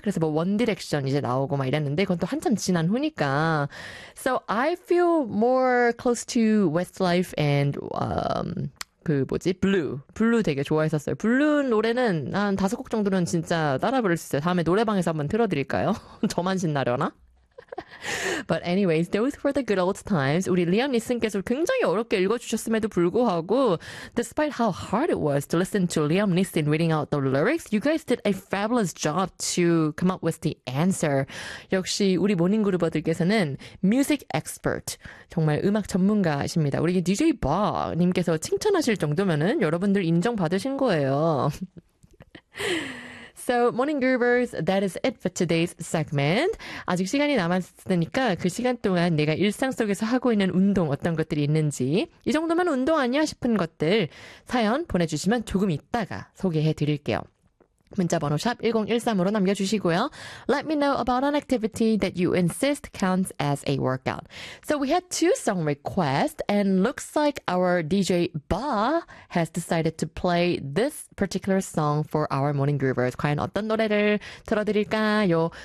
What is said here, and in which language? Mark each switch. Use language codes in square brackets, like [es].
[ko] 그래서 뭐 One Direction 이제 나오고 막 이랬는데 그건 또 한참 지난 후니까. [en] So I feel more close to Westlife and 그 뭐지? [ko] Blue 되게 좋아했었어요. Blue 노래는 한 다섯 곡 정도는 진짜 따라 부를 수 있어요. 다음에 노래방에서 한번 틀어드릴까요? 저만 신나려나? [en] But anyways, those were the good old times. 우리 리안 니슨께서 굉장히 어렵게 읽어주셨음에도 불구하고 despite how hard it was to listen to Liam Neeson reading out the lyrics, you guys did a fabulous job to come up with the answer. [ko] 역시 우리 모닝그룹어들께서는 music expert, 정말 음악 전문가이십니다. 우리 DJ Bob님께서 칭찬하실 정도면은 여러분들 인정받으신 거예요. [en] So, morning groovers, that is it for today's segment. [ko] 아직 시간이 남았으니까 그 시간 동안 내가 일상 속에서 하고 있는 운동 어떤 것들이 있는지 이 정도면 운동 아니야 싶은 것들 사연 보내주시면 조금 이따가 소개해 드릴게요. 문자번호 #1013으로 남겨주시고요. [en] Let me know about an activity that you insist counts as a workout. So we had two song requests, and looks like our DJ Ba has decided to play this particular song for our morning groovers. [ko] 과연 어떤 노래를 틀어드릴까요?